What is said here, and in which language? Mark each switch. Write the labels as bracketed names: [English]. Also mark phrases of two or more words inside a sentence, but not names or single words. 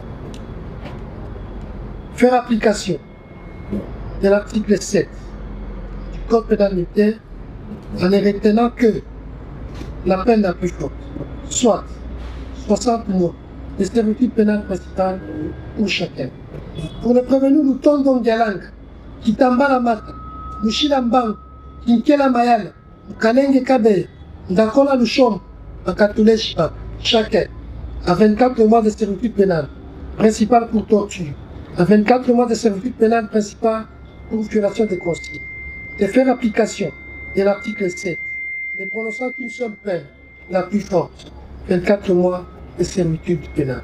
[French] Faire application de l'article 7 du Code pénal militaire en ne retenant que la peine la plus forte, soit 60 mois de servitude pénale principale pour chacun. Pour le prévenu Lutondo Ndialang, Kitambala Mata, Mushila Mbang, Kinkela Mayala, Kalenge Kabe, Ndakola Luchom, Akatule Shipa, chacun à 24 mois de servitude pénale principale pour torture, à 24 mois de servitude pénale principale pour violation des consignes, de faire application de l'article 7, ne prononçant qu'une seule peine, la plus forte, 24 mois de servitude pénale.